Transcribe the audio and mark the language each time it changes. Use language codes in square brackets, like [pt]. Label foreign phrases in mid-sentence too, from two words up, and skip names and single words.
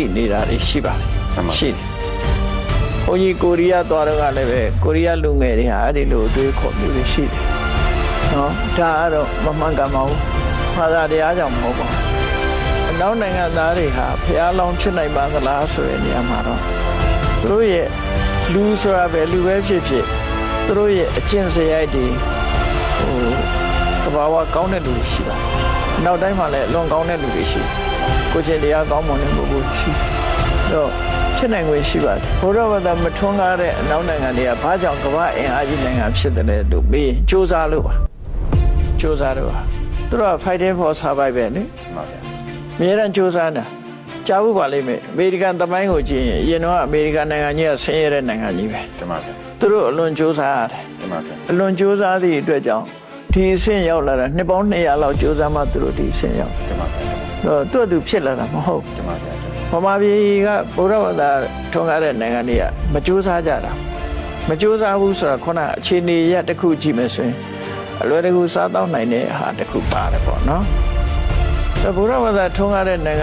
[my] နေတာရှိပါတယ်ရှိတယ်။ဘုန်းကြီးကိုရီးယားသွားတော့ကလည်းပဲကိုရီးယားလူငယ်တွေဟာအဲ့ဒီလိုတွေးခေါ်မျိုးတွေရှိတယ်။နော်ဒါကတော့မမှန်ကန်ပါဘူး။ဘာသာတရားကြောင့်မဟုတ်ပါဘူး။အနောက်နိုင်ငံသားတွေဟာဖျားလောင်းဖြစ်နိုင်ပါသလားဆိုတဲ့နေရာမှာတော့သူတို့ရဲ့လူဆိုတာပဲလူပဲဖြစ်သူတို့ရဲ့အကျင့်စရိုက်တွေသဘာဝကောင်းတဲ့လူတွေရှိပါတယ်။နောက်တိုင်းမှာလည်းအလွန်ကောင်းတဲ့လူတွေရှိတယ် ။ကိုယ်ချင်းတရားကောင်းမွန်တဲ့ပုဂ္ဂိုလ်ရှိတော့ဖြစ်နိုင်ွယ်ရှိပါတယ်။ဘုရားဘာသာမထွန်းကားတဲ့အနောက်နိုင်ငံတွေကဘာကြောင့်ကမ္ဘာအင်အားကြီးနိုင်ငံဖြစ်တယ်လဲလို့မေးစူးစမ်းလို့ပါ။စူးစမ်းလို့ပါ။သူတို့က [en] fighting for survival [my] လေ။ဟုတ်ပါဗျာ။အများအားစူးစမ်းတာကြားဖို့ပါလိမ့်မယ်။အမေရိကန်သမိုင်းကိုကြည့်ရင်အရင်တော့အမေရိကန်နိုင်ငံကြီးကဆင်းရဲတဲ့နိုင်ငံကြီးပဲ။တမန်ပါ။သူတို့အလွန်စူးစမ်းရတယ်အလွန်စူးစမ်းသည့်အတွက်ကြောင့်ဒီ အဆင့်ရောက်လာတာနှစ်ပေါင်း200လောက်စူးစမ်းမှသူတို့ဒီအဆင့်ရောက်တော့သူ့ဖြစ်လာတာမဟုတ်ဗမာပြည်ကဗုဒ္ဓဘာသာထွန်းကားတဲ့နိုင်ငံတွေကမစူးစမ်းကြတာမစူးစမ်းဘူးဆိုတာခုနအခြေအနေရတစ်ခုကြည့်မယ်ဆိုရင်အလွယ်တကူစားတော့နိုင်တဲ့ဟာတစ်ခုပါတယ်ပေါ့နော်ဗုဒ္ဓဘာသာထွန်းကားတဲ့နိုင်ငံ